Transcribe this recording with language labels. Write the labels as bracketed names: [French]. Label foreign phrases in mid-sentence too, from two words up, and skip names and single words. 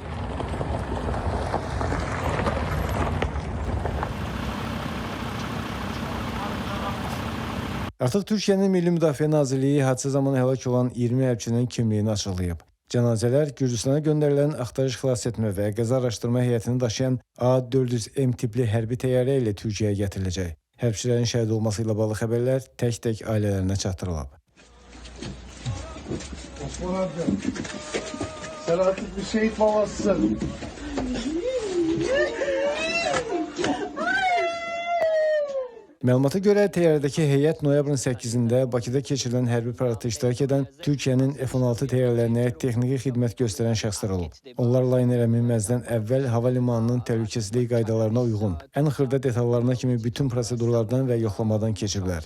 [Azerbaijani] Artıq Türkiyənin Milli Müdafiə Nazirliyi hadisə zamanı həlak olan 20 hərbçinin kimliyini açıqlayıb. Cənazələr Gürcüstana göndərilən axtarış xilas etmə və qəza araşdırma heyətini daşıyan A-400M tipli hərbi təyyarə ilə Türkiyəyə gətiriləcək. Hərbçilərin şəhid olması ilə bağlı xəbərlər tək-tək ailələrinə çatdırılıb. [Turkish] Osman amca, sen artık bir şehit babasısın. [Azerbaijani] Məlumata görə təyyarədəki heyət noyabrın 8-də Bakıda keçirilən hərbi paradda iştirak edən Türkiyənin F-16 təyyarələrinə texniki xidmət göstərən şəxslər olub. Onlar laynerə minməzdən əvvəl hava limanının təhlükəsizlik qaydalarına uyğun, ən xırda detallarına kimi bütün prosedurlardan və yoxlamadan keçiblər.